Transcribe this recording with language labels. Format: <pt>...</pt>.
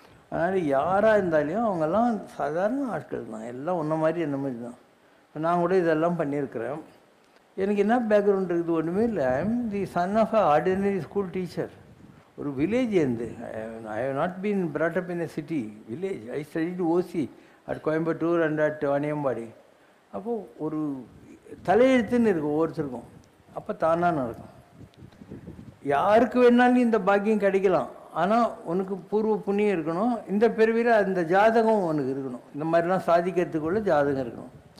<ta>அதனால் யாராக இருந்தாலையும் அவங்கெல்லாம் சாதாரண ஆட்கள் தான், எல்லாம் ஒன்றை மாதிரி என்ன மாதிரி தான். நான் கூட இதெல்லாம் பண்ணியிருக்கிறேன். எனக்கு என்ன பேக்ரவுண்ட் இருக்குது? ஒன்றுமே இல்லை.</ta> <en>I am the son of a ordinary school teacher.</en> <ta>ஒரு வில்லேஜ் இருந்து</ta> <en>I have not been brought up in a city, village. I studied OC at Coimbatore and at Vaniyambadi.</en> <ta>அப்போது ஒரு தலையெழுத்துன்னு இருக்கும் ஒவ்வொருத்தருக்கும். அப்போ தானாக நடக்கும். யாருக்கு வேணாலும் இந்த பாக்கியம் கிடைக்கலாம். ஆனால் உனக்கு பூர்வ புண்ணியம் இருக்கணும். இந்த பிறவியில் அந்த ஜாதகம் உனக்கு இருக்கணும். இந்த மாதிரிலாம் சாதிக்கிறதுக்குள்ள ஜாதகம் இருக்கணும்.</ta>